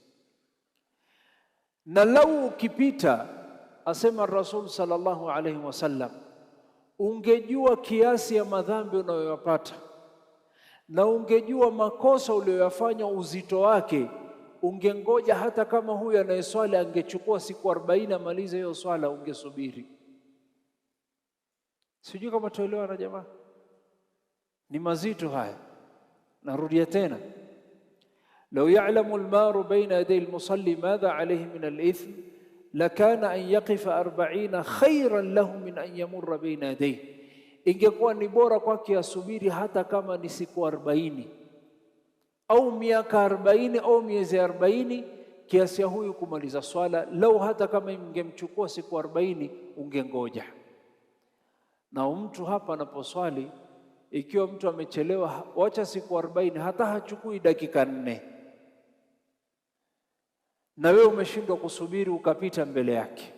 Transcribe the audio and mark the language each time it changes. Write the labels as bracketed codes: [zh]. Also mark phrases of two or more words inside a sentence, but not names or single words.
[sw] Na lau ukipita, asema Rasul [ar] صلى الله عليه وسلم, [sw] ungejua kiasi ya madhambi unayoyapata na ungejua makosa uliyoyafanya uzito wake, ungengoja hata kama huyu anayeswali angechukua siku 40 amalize hiyo swala, ungesubiri. Sijui kama tuelewana jamaa, ni mazito haya. Narudia tena, [ar] لو يعلم المار بين يدي المصلي ماذا عليه من الإثم لكان أن يقف 40 خيرا له من أن يمر بين يديه. [sw] Ingekuwa ni bora kwake asubiri hata kama ni siku 40 au miaka 40 au miezi 40 kiasi ya huyu kumaliza swala, lau hata kama ingemchukua siku 40 ungengoja. Na mtu hapa anaposwali, ikiwa mtu amechelewa, wacha siku 40, hata hachukui dakika 4, na wewe umeshindwa kusubiri ukapita mbele yake.